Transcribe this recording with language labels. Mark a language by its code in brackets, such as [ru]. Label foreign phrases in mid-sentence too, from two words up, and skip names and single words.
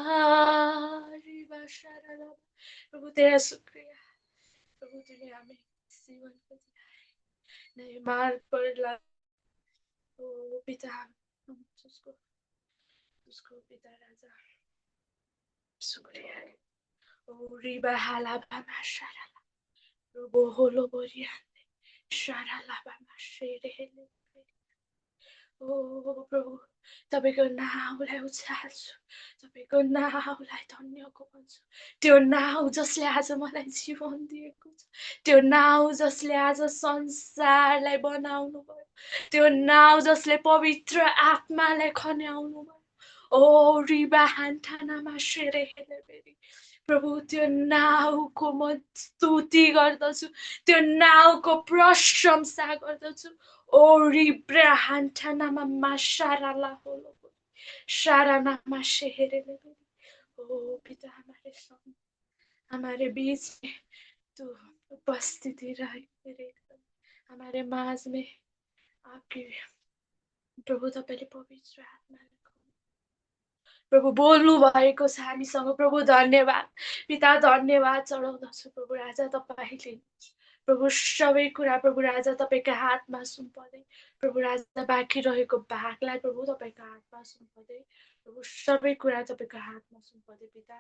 [hi] प्रभु तेरा शुक्रिया, प्रभु तूने हमें जीवन को दिया है, नए मार्ग पर ला। ओ पिता, हम उसको पिता राजा शुक्रिया। ओ रिबा हाला बामा शारा, रोबो होलो बोरिया शारा ला बामा शेरे हेले। [ne] ओ प्रभु तपाईको नाउँलाई उचाल्छु, तपाईको नाउँलाई धन्यको भन्छु। त्यो नाउँ जसले आज मलाई जीवन दिएको छ, त्यो नाउँ जसले आज संसारलाई बनाउनु भयो, त्यो नाउँ जसले पवित्र आत्मालाई खन्याउनु भयो। ओ रिबा हान्ठानामा शेरे हेले बेरी, प्रभु त्यो नाउको म स्तुति गर्दछु, त्यो नाउको प्रशंसा गर्दछु। ओ रिब्राहान्ठानामा माशाराला होलो शारानामा शेहेरेले। [hi] ओ पिता हमारे बीच में तू उपस्थिति रहे, हमारे माज में आपकी प्रभु [ne] तपाईँले पवित्र आत्मा प्रभु बोल्नु भएको छ हामीसँग। प्रभु धन्यवाद पिता, धन्यवाद चढाउँदछु प्रभु राजा तपाईँले। प्रभु सबै कुरा प्रभु राजा तपाईँका हातमा सुम्पदै, प्रभु राजा बाँकी रहेको भागलाई प्रभु तपाईँका हातमा सुम्पदै, प्रभु सबै कुरा तपाईँको हातमा सुम्पदै पिता।